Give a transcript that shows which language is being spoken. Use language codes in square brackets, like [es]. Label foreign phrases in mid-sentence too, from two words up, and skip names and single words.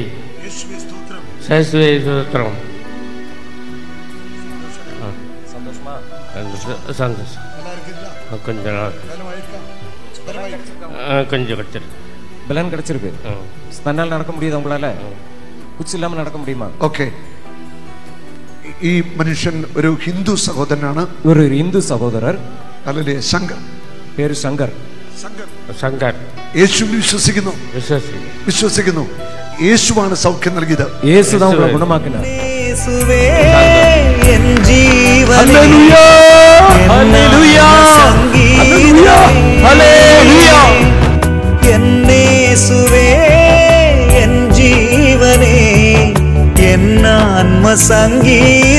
[ta] இயேசுவே ஸ்தோத்திரம். சந்தோஷமா? சந்தோஷம். கொஞ்சம் நாள் கொஞ்சம் கிடைச்சிருக்கு. பலன் கிடைச்சிருக்கு. தன்னால் நடக்க முடியுது உங்களால? உச்சி இல்லாம நடக்க முடியுமா? [ml] ഓക്കെ. ഈ മനുഷ്യൻ ഒരു ഹിന്ദു സഹോദരനാണ്. [ta] ஒரு இந்து சகோதரர். [ml] ഹല്ലേലൂയ. ശങ്കർ. പേര് ശങ്കർ. ശങ്കർ. യേശുവിൽ വിശ്വസിക്കുന്നു. വിശ്വസിക്കുന്നു. യേശുവാണ് സൗഖ്യം നൽകിയത്. [ta] യേശുதான் உங்களை குணமாக்கினார். இயேசுவே என் ஜீவனே. [ml] ഹല്ലേലൂയ [ta] ஹல்லேலூயா ஹல்லேலூயா ஹல்லேலூயா. என் இயேசுவே என் ஜீவனே என் ஆன்ம சங்கீதமே.